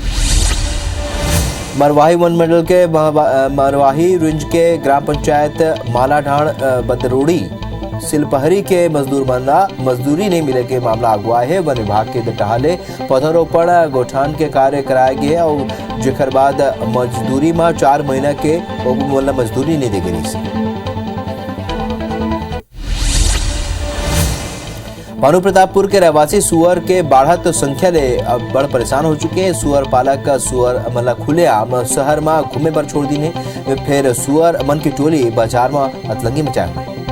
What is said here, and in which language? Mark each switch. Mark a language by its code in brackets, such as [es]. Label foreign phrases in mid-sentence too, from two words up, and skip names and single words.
[hne] मरवाही वन मंडल के मरवाही रेंज के ग्राम पंचायत मालाढाण बदरोड़ी सिलपहरी के मजदूरी नहीं मिले के मामला अगुआ है। वन विभाग के टहले पौधारोपण गोठान के कार्य कराए गए और जेकर बाद मजदूरी में 4 महीना के मजदूरी नहीं दे गई। भानु प्रतापपुर के रहवासी सुअर के बढ़त संख्या ले अब बड़ परेशान हो चुके हैं। सुअर पालक सुअर खुलेआम शहर में घूमे पर छोड़ दी ने, फिर सुअर मन की टोली बाजार में अतलंगी मचाए।